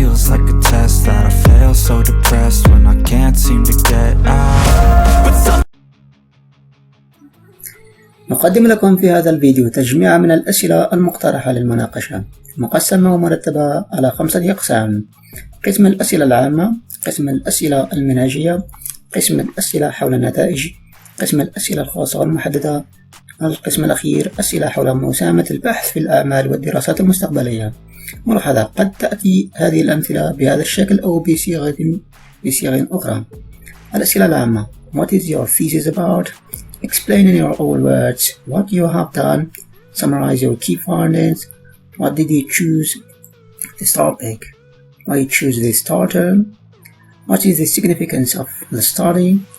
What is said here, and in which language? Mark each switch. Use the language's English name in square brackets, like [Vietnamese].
[English] like a test that I fail, so depressed when I can't seem to get out. [Arabic] نقدم لكم في هذا الفيديو تجميعة من الأسئلة المقترحة للمناقشة مقسمة ومرتبة على 5 أقسام: قسم الأسئلة العامة، قسم الأسئلة المنهجية، قسم الأسئلة حول النتائج، قسم الأسئلة الخاصة والمحددة، القسم الأخير أسئلة حول مساهمة البحث في الأعمال والدراسات المستقبلية. ملاحظة: قد تأتي هذه الأمثلة بهذا الشكل أو بصيغ أخرى. الأسئلة العامة: [English] What is your thesis about? Explain in your own words what you have done. Summarize your key findings. What did you choose this topic? Why you choose this title? What is the significance of the study?